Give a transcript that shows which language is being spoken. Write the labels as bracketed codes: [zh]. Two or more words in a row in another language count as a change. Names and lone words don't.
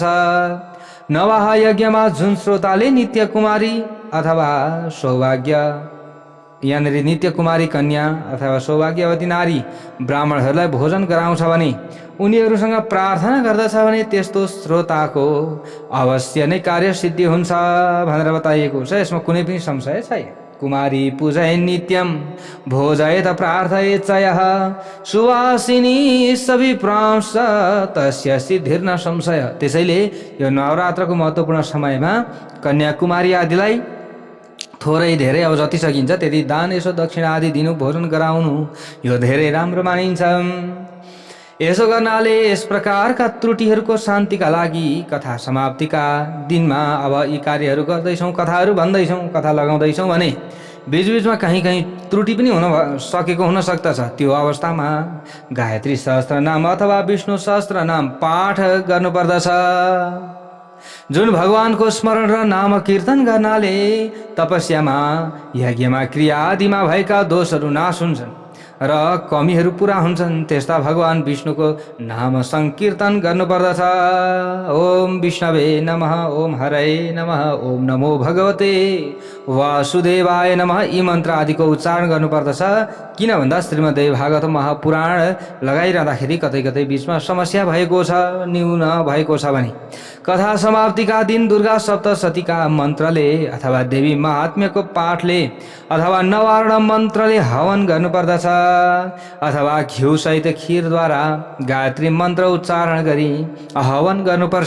[ne] नवाह यज्ञमा जुन श्रोताले नित्य कुमारी अथवा सौभाग्य यहाँनिर नित्य कुमारी कन्या अथवा सौभाग्यवती नारी ब्राह्मणहरूलाई भोजन गराउँछ भने उनीहरूसँग प्रार्थना गर्दछ भने त्यस्तो श्रोताको अवश्य नै कार्य सिद्धि हुन्छ भनेर बताइएको छ। यसमा कुनै पनि संशय छैन। [sa] कुमारी पूजय नित्यम भोजयत प्रार्थयेत चयः सुवासिनी सविप्रांश तस्य सिद्धिर्न संशय। [ne] त्यसैले यो नवरात्रको महत्त्वपूर्ण समयमा कन्याकुमारी आदिलाई थोरै धेरै अब जति सकिन्छ त्यति दान यसो दक्षिणा आदि दिनु, भोजन गराउनु यो धेरै राम्रो मानिन्छ। यसो गर्नाले यस प्रकारका त्रुटिहरूको शान्तिका लागि कथा समाप्तिका दिनमा अब यी कार्यहरू गर्दैछौँ, कथाहरू भन्दैछौँ, कथा लगाउँदैछौँ भने बीचबीचमा कहीँ कहीँ त्रुटि पनि सकेको हुन सक्दछ। त्यो अवस्थामा गायत्री सहस्त्र नाम अथवा विष्णु सहस्त्र नाम पाठ गर्नुपर्दछ। जुन भगवानको स्मरण र नाम कीर्तन गर्नाले तपस्यामा यज्ञमा क्रिया आदिमा भएका दोषहरू नाश हुन्छन् र कमीहरू पुरा हुन्छन्, त्यस्ता भगवान विष्णुको नाम संकीर्तन गर्नुपर्दछ। [sa] ओम विष्णवे नमः, ओम हरये नमः, ओम नमो भगवते वासुदेवाय नमः [ne] यी मन्त्र आदिको उच्चारण गर्नुपर्दछ। किन भन्दा श्रीमद् भागवत महापुराण लगाइरहँदाखेरि कतै कतै बिचमा समस्या भएको छ, न्यून भएको छ भने कथा समाप्तिका दिन दुर्गा सप्तशतीका मन्त्रले अथवा देवी महात्म्यको पाठले अथवा नवारण मन्त्रले हवन गर्नुपर्दछ अथवा घिउ सहित खीरद्वारा गायत्री मन्त्र उच्चारण गरी हवन गर्नुपर्छ।